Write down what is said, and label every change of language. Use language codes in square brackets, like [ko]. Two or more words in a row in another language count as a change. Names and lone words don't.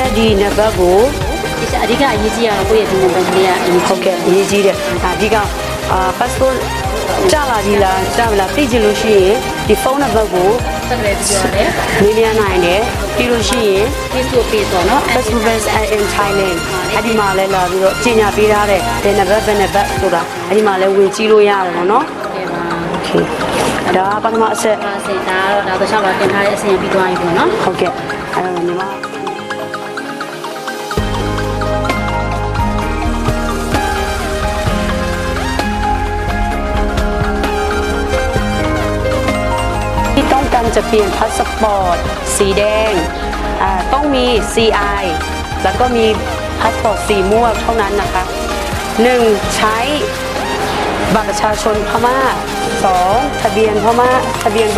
[my] ရဲ့ဒီနံပါတ်ကိုအဓိကအရေးကြီးရတော့ကိုယ့်ရဲ့ဒီနံပါတ်ကလေးကဟုတ်ကဲ့အရေးကြီးတယ်အဓိကpassport ကြာလာပြီလားကြာမလားသိချင်လို့ရှိရင်ဒီဖုန်းနံပါတ်ကိုဆက်သွယ်ပြီးရတယ်မေးမြန်းနိုင်တယ်ပြီးလို့ရှိရင် Facebook page ပေါ့နော် [en] Facebook page in Thailand [my] အဲ့ဒီမှာလည်းလာပြီးတော့ကြီးညာပေးထားတဲ့ဒီနံပါတ်ဆိုတာအဲ့ဒီမှာလည်းဝင်ကြည့်လို့ရတယ်ပေါ့နော်โอเคဒါပထမအဆက်ဒါတော့ဒါတစ်ခြားတော့တင်ထားတဲ့အဆင်ပြီးသွားပြီပေါ့နော်ဟုတ်ကဲ့အဲ့တော့ညီမ [th] ที่ต้องการจะเปลี่ยนพาสปอร์ตสีแดงต้องมี CI แล้วก็มีพาสปอร์ตสีม่วงเท่านั้นนะคะ1ใช้บัตรประชาชนพม่า2ทะเบียนพม่าทะเบียน